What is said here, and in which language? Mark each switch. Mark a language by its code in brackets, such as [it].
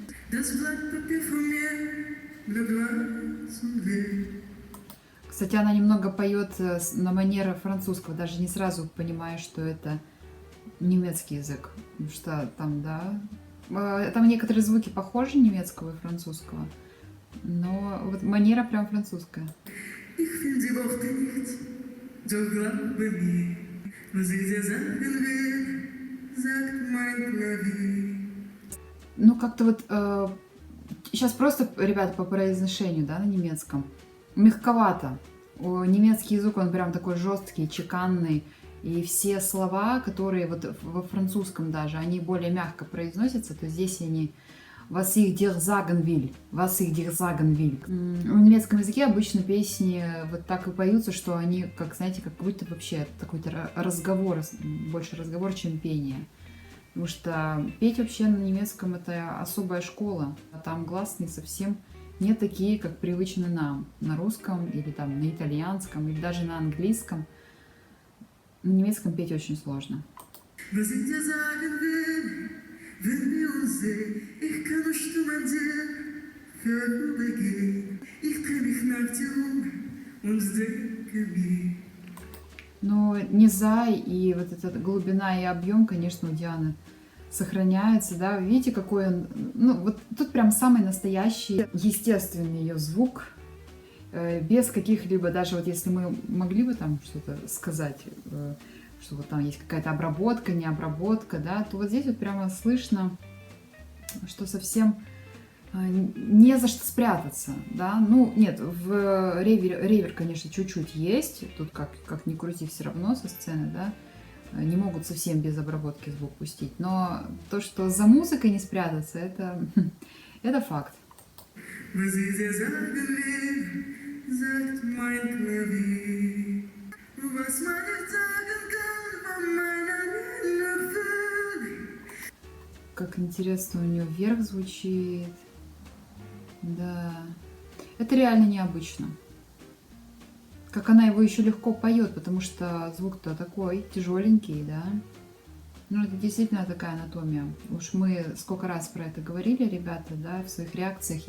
[de] Das Blatt Papier von mir bleibt weiß und leer. [ru] Кстати, она немного поет на манер французского, даже не сразу понимаешь, что это немецкий язык. Потому что там, да, там некоторые звуки похожи немецкого и французского, но вот манера прям французская. [de] Ich finde die Worte nicht, doch glaube mir, was ich dir sagen will, sagt mein Klavier. [ru] Ну, как-то вот сейчас просто, ребята, по произношению, да, на немецком, мягковато. Немецкий язык, он прям такой жесткий, чеканный. И все слова, которые вот во французском даже, они более мягко произносятся, то здесь они [de] «was ich dir sagen will», [ru] «was ich dir sagen will». В немецком языке обычно песни вот так и поются, что они, как, знаете, как будто вообще такой-то разговор, больше разговор, чем пение. Потому что петь вообще на немецком это особая школа, а там гласные совсем не такие, как привычны нам на русском или там на итальянском или даже на английском. На немецком петь очень сложно. [de] Was ich dir sagen will, wenn wir uns sehen, ich kann nur stumm an dir vorübergehen. Ich dreh mich nach dir und denke mir. [ru] Но низа и вот эта глубина и объем, конечно, у Дианы сохраняется, да. Видите, какой он... Ну, вот тут прям самый настоящий, естественный ее звук, без каких-либо, даже вот если мы могли бы там что-то сказать, что вот там есть какая-то обработка, не обработка, да, то вот здесь вот прямо слышно, что совсем не за что спрятаться, да. Ну, нет, в ревер, конечно, чуть-чуть есть, тут как ни крути, все равно со сцены, да, не могут совсем без обработки звук пустить, но то, что за музыкой не спрятаться, это факт. [de] Was ich dir sagen will, sagt mein Klavier. Was man nicht sagen kann, von meiner Erinnerung. [ru] Как интересно у нее вверх звучит. Да. Это реально необычно. Как она его еще легко поет, потому что звук-то такой тяжеленький, да. Ну, это действительно такая анатомия. Уж мы сколько раз про это говорили, ребята, да, в своих реакциях.